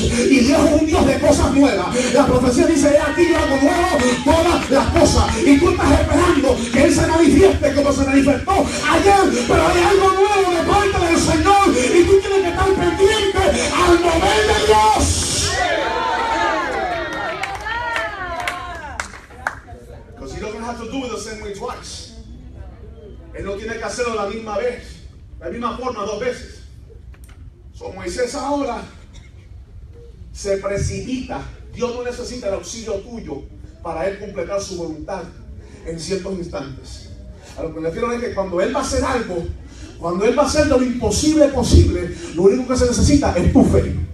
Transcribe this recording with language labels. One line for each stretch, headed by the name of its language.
Spanish: Y Dios es un Dios de cosas nuevas. La profecía dice, aquí yo hago nuevo todas las cosas. Y tú estás esperando que Él se manifieste como se manifestó ayer. Pero hay algo nuevo de parte del Señor. Y tú tienes que estar pendiente al mover de Dios.
English: Because He doesn't have to do it the same way twice.
Spanish: Él no tiene que hacerlo la misma vez, la misma forma 2 veces. Moisés ahora se precipita. Dios no necesita el auxilio tuyo para él completar su voluntad en ciertos instantes. A lo que me refiero es que cuando él va a hacer algo, cuando él va a hacer lo imposible posible, lo único que se necesita es tu fe.